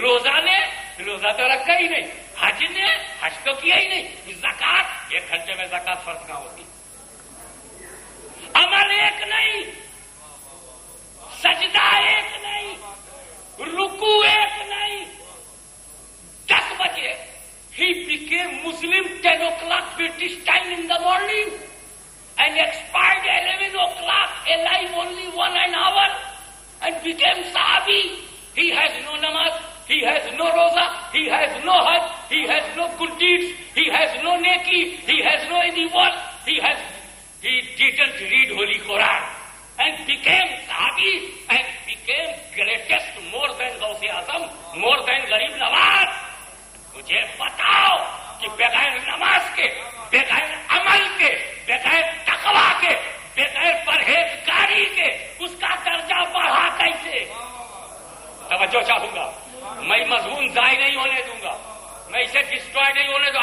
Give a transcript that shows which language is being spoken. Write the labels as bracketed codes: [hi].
[ur] روزہ نے؟ روزہ تو رکھا ہی نہیں. حج نے؟ حج تو کیا ہی نہیں. زکات, 1 گھنٹے میں زکات فرض نہ ہوتی. عمل ایک نہیں, سجدہ ایک نہیں, رکوع ایک نہیں. 10 بجے [en] he became Muslim 10 o'clock British time in the morning and expired 11 o'clock, alive only 1 hour, and became Sahabi. He has no namaz, he has no roza, he has no hajj, he has no good deeds, he has no neki, he has no any work, he didn't read Holy Quran and became Sahabi and became greatest more than Gause Azam, more than Garib Nawaz. [ur] مجھے بتاؤ کہ بغیر نماز کے، بغیر عمل کے، بغیر تقویٰ کے، بغیر پرہیزگاری کے اس کا درجہ بڑھا کیسے؟ توجہ چاہوں گا، میں مضمون ضائع نہیں ہونے دوں گا، میں اسے ڈسٹروائے نہیں ہونے دوں.